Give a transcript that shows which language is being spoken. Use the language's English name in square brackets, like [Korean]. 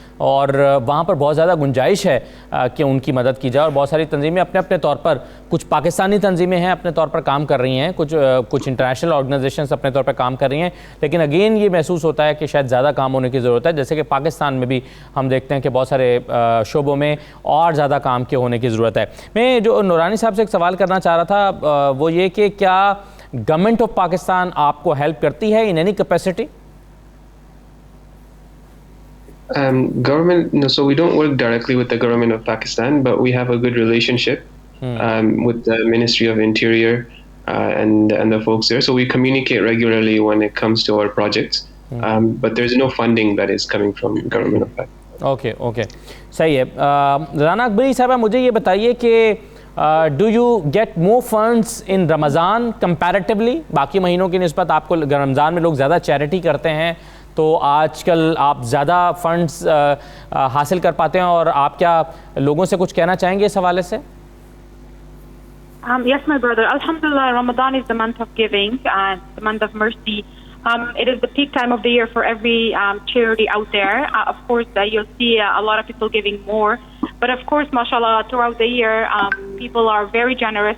[Urdu] اور وہاں پر بہت زیادہ گنجائش ہے کہ ان کی مدد کی جائے، اور بہت ساری تنظیمیں اپنے اپنے طور پر، کچھ پاکستانی تنظیمیں ہیں اپنے طور پر کام کر رہی ہیں، کچھ انٹرنیشنل آرگنائزیشنز اپنے طور پر کام کر رہی ہیں، لیکن اگین یہ محسوس ہوتا ہے کہ شاید زیادہ کام ہونے کی ضرورت ہے، جیسے کہ پاکستان میں بھی ہم دیکھتے ہیں کہ بہت سارے شعبوں میں اور زیادہ کام کے ہونے کی ضرورت ہے۔ میں جو نورانی صاحب سے ایک سوال کرنا چاہ رہا تھا وہ یہ کہ کیا گورنمنٹ آف پاکستان آپ کو ہیلپ کرتی ہے [English] In any capacity? Government, no, so we don't work directly with the government of Pakistan, but we have a good relationship with the Ministry of Interior and the folks there. So we communicate regularly when it comes to our projects, but there's no funding that is coming from government of Pakistan. [Urdu] Okay صحیح ہے۔ رانا اکبری صاحبہ مجھے یہ بتائیے کہ [English] Do you get more funds in Ramadan comparatively? [Urdu] باقی مہینوں کی نسبت آپ کو رمضان میں لوگ زیادہ چیریٹی کرتے ہیں، تو آج کل آپ زیادہ فنڈز حاصل کر پاتے ہیں، اور آپ کیا لوگوں سے کچھ کہنا چاہیں گے اس حوالے سے؟ [English] Yes, my brother. Alhamdulillah, Ramadan is the month of giving and the month of mercy. It is the peak time of the year for every charity out there. Of course, you'll see a lot of people giving more. But of course, mashallah, throughout the year, people are very generous.